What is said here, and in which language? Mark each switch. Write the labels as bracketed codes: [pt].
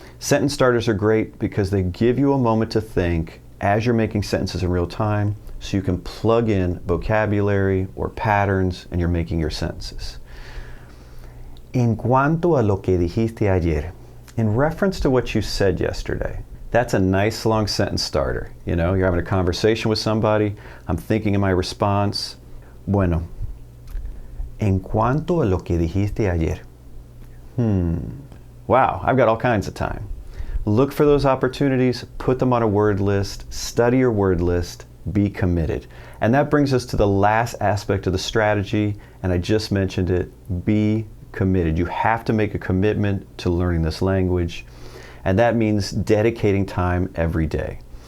[en] Sentence starters are great because they give you a moment to think as you're making sentences in real time, so you can plug in vocabulary or patterns and you're making your sentences. [es] En cuanto a lo que dijiste ayer, [en] in reference to what you said yesterday. That's a nice long sentence starter. You know, you're having a conversation with somebody. I'm thinking of my response. [es] Bueno, en cuanto a lo que dijiste ayer. [en] Wow, I've got all kinds of time. Look for those opportunities, put them on a word list, study your word list, be committed. And that brings us to the last aspect of the strategy, and I just mentioned it, be committed. You have to make a commitment to learning this language. And that means dedicating time every day.